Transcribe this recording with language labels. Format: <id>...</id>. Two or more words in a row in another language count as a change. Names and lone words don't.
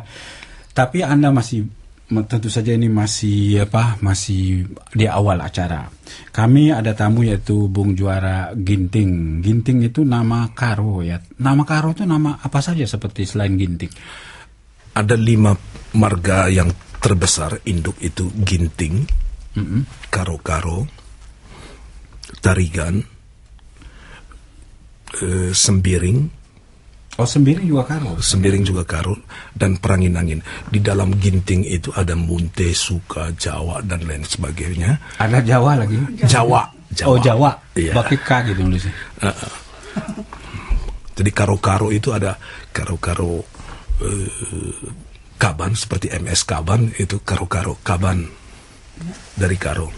<id>Tapi Anda tentu saja ini masih di awal acara. Kami ada tamu yaitu Bung Juara Ginting. Ginting itu nama Karo ya. Nama Karo itu nama apa saja seperti selain Ginting? Ada 5 marga yang terbesar induk itu Ginting, Karo-Karo, Tarigan, Sembiring. Oh, Sembiring juga Karo. Sembiring juga Karo dan Perangin-angin. Di dalam Ginting itu ada Munte, Suka, Jawa dan lain sebagainya. Ada Jawa lagi? Jawa. Oh, Jawa. Iya. Pakai K gitu nulisnya. Jadi Karo-Karo itu ada Karo-Karo Kaban seperti MS Kaban, itu Karo-Karo Kaban dari Karo.</id>